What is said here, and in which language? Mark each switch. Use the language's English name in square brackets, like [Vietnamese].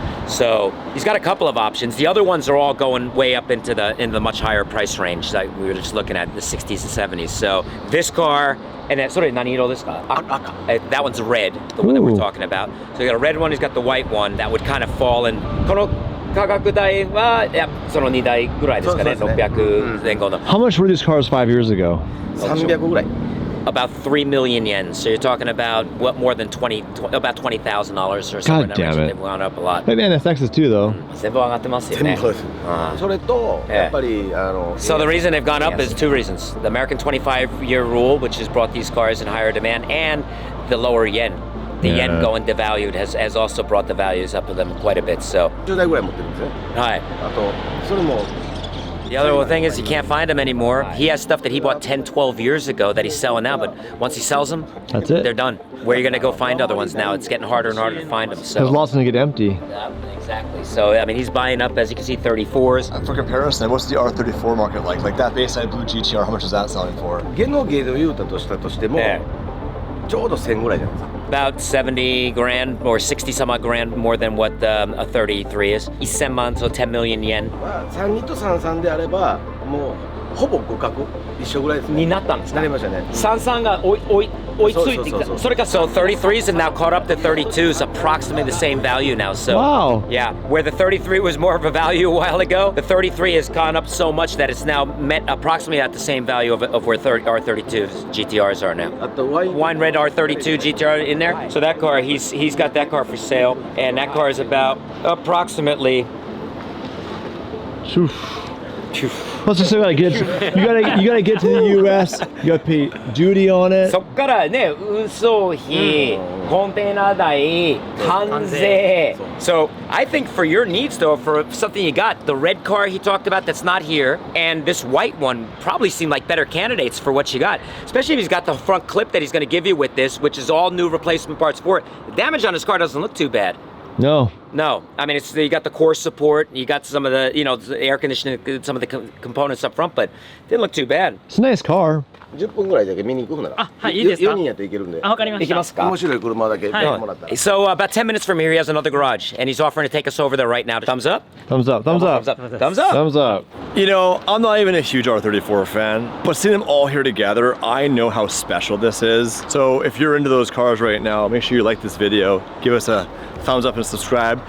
[English] So he's got a couple of options. The other ones are all going way up into the much higher price range that we were just looking at, the 60s and 70s. So this car, and that sort of naniro this car. That one's red, the one that we're talking about. So you got a red one, he's got the white one that would kind of fall in. [Japanese] この価格帯はその2台ぐらいですかね、600前後の。 [English] How much were these cars 5 years ago? [Japanese] 300ぐらい。 [English] About 3 million yen. So you're talking about what, more than about $20,000 or something. God damn it. They've gone up a lot. And NSXs too, though. [Japanese] 全部上がってますよね。それとやっぱり [English] So the reason they've gone up is two reasons. The American 25-year rule, which has brought these cars in higher demand, and the lower yen. The yen going devalued has also brought the values up of them quite a bit. So [Japanese] 10台ぐらい持ってるんですね。はい。あとそれも [English] The other thing is you can't find them anymore. He has stuff that he bought 10, 12 years ago that he's selling now, but once he sells them, That's it. they're done. Where are you going to go find other ones now? It's getting harder and harder to find them. There's So lots of them get empty. yeah, exactly. So I mean, he's buying up, as you can see, 34s. For comparison, what's the R34 market like? Like that baseline blue GT-R, how much is that selling for? [Japanese] ゲノゲーで言うたとしたとしてもちょうど1000ぐらいじゃないですか。 [English] About 70 grand or 60 some odd grand more than what a 33 is. 1000万, so 10 million yen. [Japanese] 32と33であればもうほぼ互角一緒ぐらいですね。になったんですか？なりましたね。三が追いついてきた。それか、 [English] so 33s have now caught up to 32s, approximately the same value now. So Wow. yeah, where the 33 was more of a value a while ago, the 33 has gone up so much that it's now met approximately at the same value of where R32 GT-Rs are now. [Japanese] あと [English] Wine red R32 GT-R in there. So that car, he's got that car for sale, and that car is about approximately. Plus, you still gotta get. You gotta get to the U.S. You gotta pay duty on it. [Japanese] そっからね、運送費、コンテナ代、関税。 [English] So I think for your needs though, for something you got, the red car he talked about that's not here, and this white one probably seem like better candidates for what you got. Especially if he's got the front clip that he's going to give you with this, which is all new replacement parts for it. The damage on his car doesn't look too bad. No. No, I mean you got the core support, you got some of the the air conditioning, some of the components up front, but it didn't look too bad. It's a nice car. [Japanese] 10分ぐらいだけ見に行くなら。はい、いいですか？ 4人やって行けるんで。あ、わかりました。行きますか？面白い車だけ見てもらったら。 [English] So about 10 minutes from here, he has another garage, and he's offering to take us over there right now. Thumbs up? Thumbs up. Thumbs up. Thumbs up. Thumbs up. Thumbs up. You know, I'm not even a huge R34 fan, but seeing them all here together, I know how special this is. So if you're into those cars right now, make sure you like this video, give us a thumbs up and subscribe.